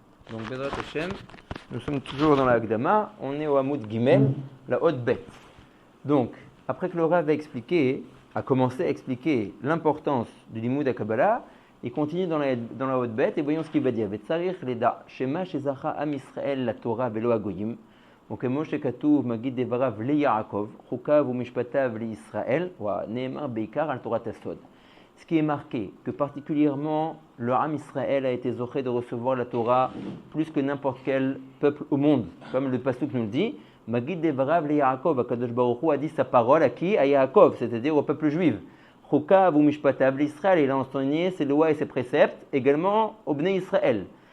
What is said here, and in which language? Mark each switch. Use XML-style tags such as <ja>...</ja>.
<fr>Donc, Bezrat Hashem, nous sommes toujours dans la Hagdama, on est au Hamoud Gimel, la haute bête. Donc, après que le Rav a commencé à expliquer l'importance du Limoud à Kabbalah, il continue dans la haute bête et voyons ce qu'il va dire.</fr> <he>Vetzarir leda shema shezacha am Israël la Torah velo agoyim, וכמו שכתוב מגיד דבריו ליעקב, חוקיו ומשפטיו לישראל, ונאמר בעיקר על תורת הסוד.</he> <fr>Ce qui est marqué, que particulièrement le Ham Israël a été zoché de recevoir la Torah plus que n'importe quel peuple au monde. Comme le pasuk nous le dit,</fr> <he>Magid Devarav le Yaakov,</he> <fr>Akadosh Baruch Hu a dit sa parole à qui? À Yaakov, c'est-à-dire au peuple juif.</fr> <he>Chokav ou Mishpatav l'Israël,</he> <fr>il a enseigné ses lois et ses préceptes également au Bnei Israël.</fr>